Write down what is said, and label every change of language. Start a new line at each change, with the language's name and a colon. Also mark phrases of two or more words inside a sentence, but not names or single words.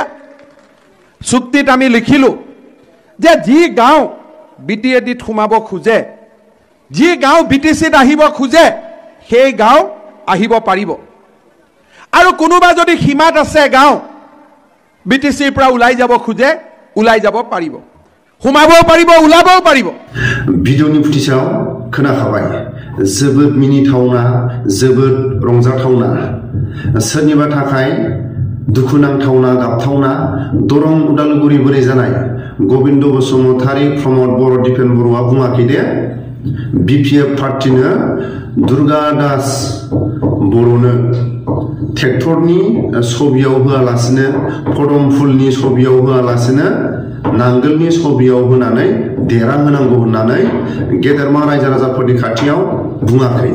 Assamese: চুক্তিত আমি লিখিলো যে যি গাঁও বিটিএডিত সোমাব খোজে, যি গাঁও বিটিচিত আহিব খোজে, সেই গাঁও আহিব পাৰিব। আৰু কোনোবা যদি সীমাত আছে গাঁও বিটিচিৰ পৰা ওলাই যাব খোজে, ওলাই যাব পাৰিব, সোমাবও পাৰিব, ওলাবও পাৰিব।
Bodo: ভিডিঅ'नि फुटेजाव खोनाखाबाय, जोबोद मिनिथावना, जोबोद रंजाथावना, सोरनिबा थाखाय दुखुनांथावना, गाबथावना। दरं उदालगुरि बोरै जानाय गबिन्द बसुमतारी प्रमद बर' दिपेन बर'आ बुङाखै दे बिपिएफ पार्टीनो दुर्गा दास बर'नो ट्रेक्टरनि छबियाव होआलासिनो, पदम फुलनि छबियाव होआलासिनो नांगोलनि छबियाव होनानै देरा होनांगौ होननानै गेदेरमा रायजो राजाफोरनि खाथियाव बुङाखै।